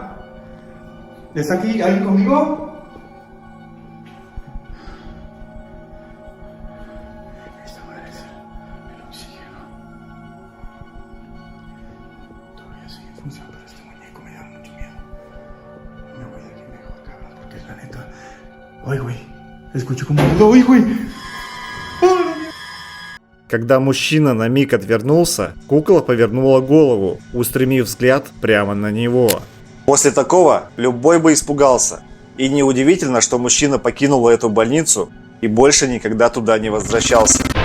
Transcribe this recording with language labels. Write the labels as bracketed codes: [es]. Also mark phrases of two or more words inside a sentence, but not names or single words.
[es] ¿Está aquí alguien conmigo? Esta madre es el oxígeno. Todavía sigue en función, pero este muñeco me da mucho miedo. Me voy de aquí mejor, cabrón, porque la neta... Ay, güey. Escucho como... ¡Ay, güey! [ru] Когда мужчина на миг отвернулся, кукла повернула голову, устремив взгляд прямо на него. После такого любой бы испугался. И неудивительно, что мужчина покинул эту больницу и больше никогда туда не возвращался.